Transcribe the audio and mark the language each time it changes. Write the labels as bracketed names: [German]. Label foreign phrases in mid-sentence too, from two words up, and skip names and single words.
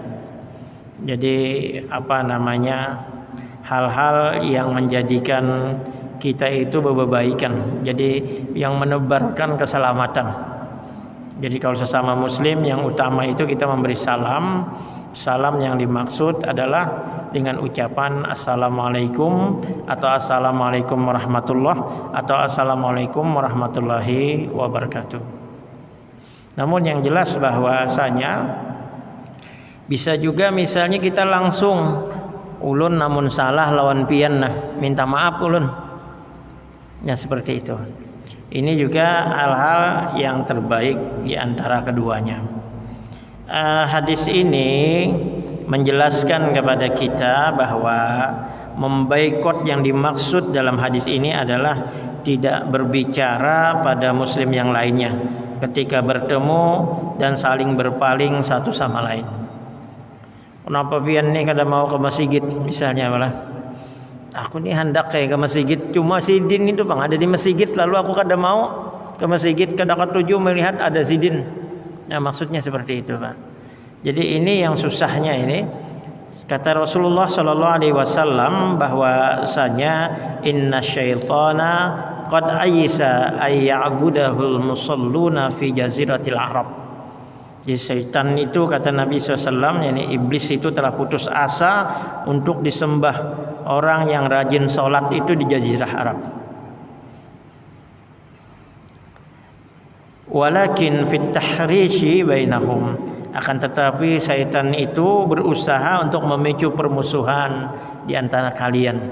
[Indonesian] Jadi hal-hal yang menjadikan kita itu berbaikan, jadi yang menebarkan keselamatan. Jadi kalau sesama muslim yang utama itu kita memberi salam. Salam yang dimaksud adalah dengan ucapan assalamualaikum atau [Arabic] السلام عليكم ورحمة الله [Indonesian] atau [Arabic] السلام عليكم ورحمة الله وبركاته. [Indonesian] Namun yang jelas bahwasanya bisa juga misalnya kita langsung [Banjar] ulun namun salah lawan pian nah minta maaf ulun. [Indonesian] Ya seperti itu. Ini juga hal-hal yang terbaik di antara keduanya. Hadis ini menjelaskan kepada kita bahwa memboikot yang dimaksud dalam hadis ini adalah tidak berbicara pada muslim yang lainnya ketika bertemu dan saling berpaling satu sama lain. [Banjar] Kenapa pian nih kada mau ke masjid misalnya malah. Aku nih hendak kayak ke masjid, cuma sidin itu bang ada di masjid lalu aku kada mau ke masjid, kada ketuju melihat ada sidin. [Indonesian] Nah maksudnya seperti itu Pak. Jadi ini yang susahnya ini. Kata Rasulullah [Arabic] صلى الله عليه وسلم [Indonesian] bahwasanya [Arabic] إن الشيطان قد أيس أن يعبده المصلون في جزيرة العرب. [Indonesian] Jadi syaitan itu kata Nabi SAW, yakni iblis itu telah putus asa untuk disembah orang yang rajin sholat itu di jazirah Arab. [Arabic] ولكن في التحريش بينهم, [Indonesian] akan tetapi syaitan itu berusaha untuk memicu permusuhan di antara kalian.